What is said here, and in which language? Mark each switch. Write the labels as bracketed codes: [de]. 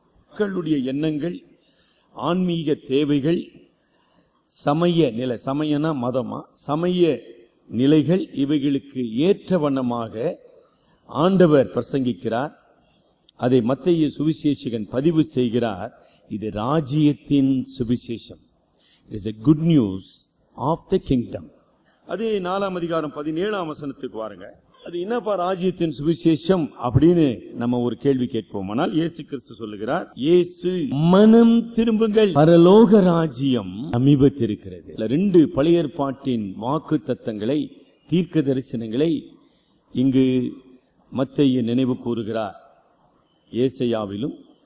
[ta] மக்களுடைய எண்ணங்கள், ஆன்மீக தேவைகள், சமய நிலை, சமயனா மதமா, சமய நிலைகள், இவைகளுக்கு ஏற்ற வண்ணமாக ஆண்டவர் பிரசங்கிக்கிறார். அதை மத்தேயு சுவிசேஷகன் பதிவு செய்கிறார். இது ராஜ்யத்தின் சுவிசேஷம். [en] It is a good news of the kingdom. [ta] அதே 4ஆம் அதிகாரம் 17ஆம் வசனத்துக்கு வாருங்க. அது என்னப்பா ராஜ்யத்தின் சுவிசேஷம் அப்படின்னு நம்ம ஒரு கேள்வி கேட்போம். ஆனால் இயேசு கிறிஸ்து சொல்லுகிறார், இயேசு மனம் திரும்புங்கள், பரலோக ராஜ்யம் சமீபத்திருக்கிறது. 2 பழைய ஏற்பாட்டின் வாக்கு தத்தங்களை, தீர்க்க தரிசனங்களை இங்கு மத்தேயு நினைவு கூறுகிறார். ஏசாயாவிலும்